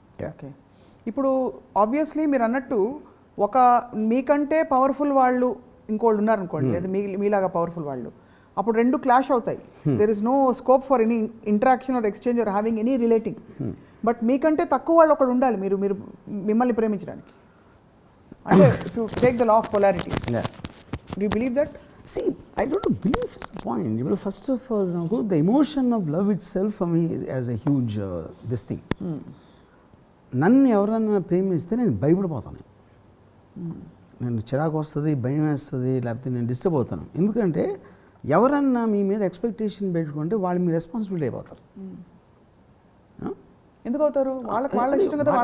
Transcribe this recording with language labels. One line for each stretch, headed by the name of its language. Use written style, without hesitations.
Telugu: Okay, ఇప్పుడు obviously మీరు అన్నట్టు ఒక మీకంటే పవర్ఫుల్ వాళ్ళు ఇంకోళ్ళు ఉన్నారనుకోండి, లేదా మీలాగా పవర్ఫుల్ వాళ్ళు, అప్పుడు రెండు క్లాష్ అవుతాయి.
English: There is no scope for any interaction or exchange or having any relating.
Telugu: But మీకంటే తక్కువ వాళ్ళు ఒకడు ఉండాలి మీరు మిమ్మల్ని ప్రేమించడానికి. అంటే
English: To take the law of polarity. Do you believe that? See, I don't believe it's the point. Well, first of all, the emotion of love itself for me is a huge this thing.
Telugu: నన్ను ఎవరన్నా ప్రేమిస్తే నేను భయపడిపోతాను, నేను చిరాకు వస్తుంది, భయం వేస్తుంది, లేకపోతే నేను డిస్టర్బ్ అవుతాను. ఎందుకంటే ఎవరన్నా మీ మీద ఎక్స్పెక్టేషన్ పెట్టుకుంటే వాళ్ళు మీ రెస్పాన్సిబిలిటీ అయిపోతారు. ఎందుకు అవుతారు? వాళ్ళ ఇష్టం కదా,